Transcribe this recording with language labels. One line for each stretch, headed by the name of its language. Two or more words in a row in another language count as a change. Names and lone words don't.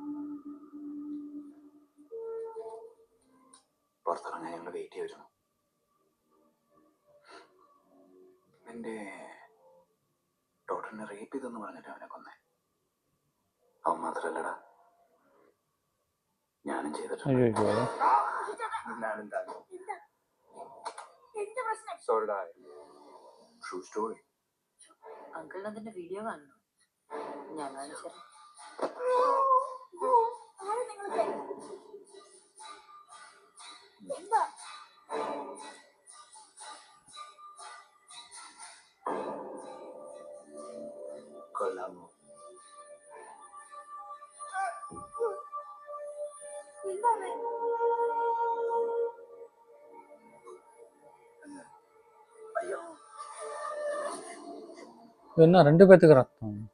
Malayalam: പുറത്തിറങ്ങാൻ ഞങ്ങൾ വെയിറ്റ് ചെയ്തിരുന്നു. എന്റെ ഡോക്ടറിനെ റേപ്പ് ചെയ്തെന്ന് പറഞ്ഞിട്ട് അവനെ കൊന്നേ. അവൻ മാത്രല്ലടാ, ഞാനും ചെയ്തിട്ടുണ്ട്.
Tamil: ஐயோ,
Malayalam: ഞാനും താനും.
English: So did I. True story.
Malayalam: അങ്കിളിന് അതിന്റെ വീഡിയോ കാണണം. ഞാൻ കാണിച്ചു തരാം. കൊള്ളാമോ?
Tamil: என்ன 2 பேத்துக்கு ரத்தம்?